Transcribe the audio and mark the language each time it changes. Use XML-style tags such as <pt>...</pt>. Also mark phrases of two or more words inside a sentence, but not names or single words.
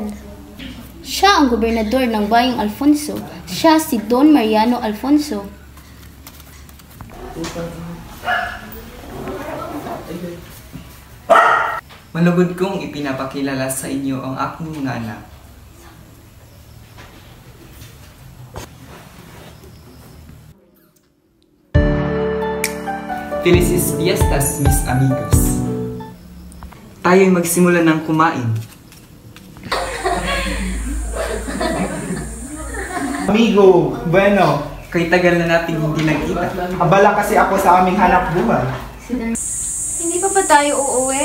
<tl>Siya ang gobernador ng Bayang Alfonso. Siya si Don Mariano Alfonso. Malugod kong ipinapakilala sa inyo ang aking mga anak.</tl> <es>Felices fiestas, mis amigos.</es> <tl>Tayo'y magsimula ng kumain.</tl> <es>Amigo, bueno.</es> <tl>Kay tagal na nating hindi nagkita. Abala kasi ako sa aming hanap buhay. Hindi pa ba tayo uuwi?</tl>